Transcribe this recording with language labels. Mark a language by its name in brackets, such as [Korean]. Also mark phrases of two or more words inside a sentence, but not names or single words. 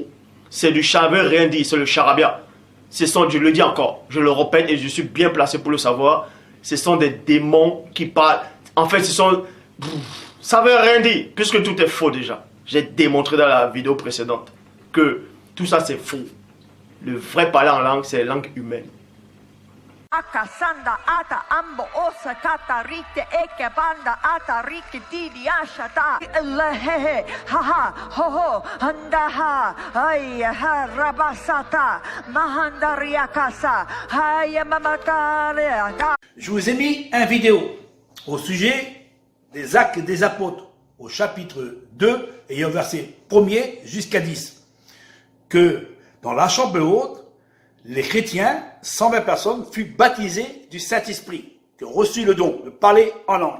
[French] C'est du charabia, rien dit, c'est le charabia. Je le dis encore, je le répète et je suis bien placé pour le savoir. Ce sont des démons qui parlent. En fait, ça veut rien dire, puisque tout est faux déjà. J'ai démontré dans la vidéo précédente que tout ça c'est faux. Le vrai parler en langue, c'est la langue humaine. Akasanda ata ambo osa kata rite eke banda ata rike didi ashata lehehe haha hoho handaha ay ha rabasata mahandariakasa hay mamatale. Je vous ai mis une vidéo au sujet des Actes des Apôtres au chapitre 2 et au verset 1er jusqu'à 10 que dans la chambre haute les chrétiens, 120 personnes, furent baptisés du Saint-Esprit, qui ont reçu le don de parler en langue.